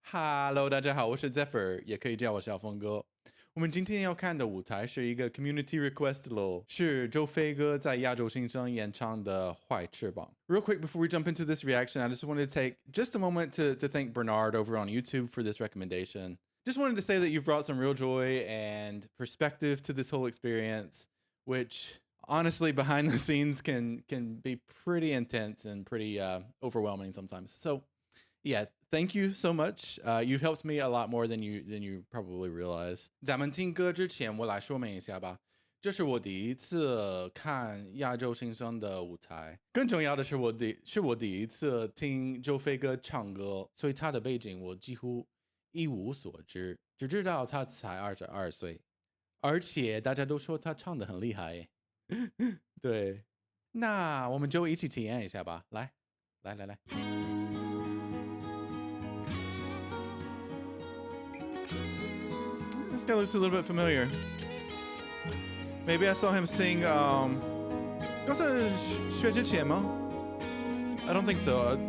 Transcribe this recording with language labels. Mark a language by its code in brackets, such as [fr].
[zh] Hello，大家好，我是 Zephyr，也可以叫我小风哥。我们今天要看的舞台是一个 [en] community request [zh] 咯，是周飞哥在亚洲新声演唱的《坏翅膀》。 [en] Real quick before we jump into this reaction, I just wanted to take just a moment to thank Bernard over on YouTube for this recommendation. Just wanted to say that you've brought some real joy and perspective to this whole experience, which honestly behind the scenes can be pretty intense and pretty overwhelming sometimes. So yeah, thank you so much. You've helped me a lot more than you probably realize. [zh] 咱们听歌之前，我来说明一下吧。这是我第一次看亚洲新声的舞台，更重要的是我第一次听周飞哥唱歌，所以他的背景我几乎一无所知，只知道他才22岁，而且大家都说他唱得很厉害。对，那我们就一起体验一下吧。来。 [en] This guy looks a little bit familiar. Maybe I saw him sing. [zh] 刚是薛之谦吗? [en] I don't think so.